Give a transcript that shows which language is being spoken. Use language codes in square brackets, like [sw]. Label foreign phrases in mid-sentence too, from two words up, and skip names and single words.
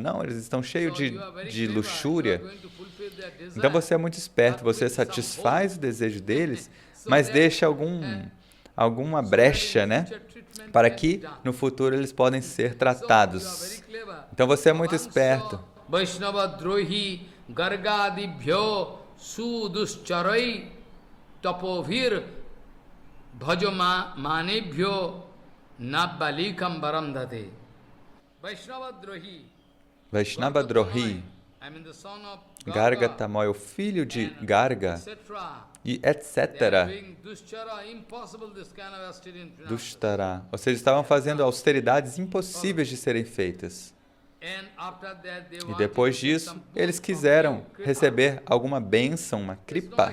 [pt] Não, eles estão cheios de luxúria. Então você é muito esperto, você satisfaz o desejo deles, mas deixa alguma brecha, né? Para que no futuro eles podem ser tratados. Então você é muito esperto. [sa] Vaishnava Drohi Gargadibhyo Suduscharai Tapovhir Bhajoma Manebhyo Nabbalikam Baram Date. Vaishnava Drohi, Garga Tamoy, [pt] o filho de Garga, e etc. Dushtara. Ou seja, estavam fazendo austeridades impossíveis de serem feitas. E depois disso, eles quiseram receber alguma bênção, uma kripa.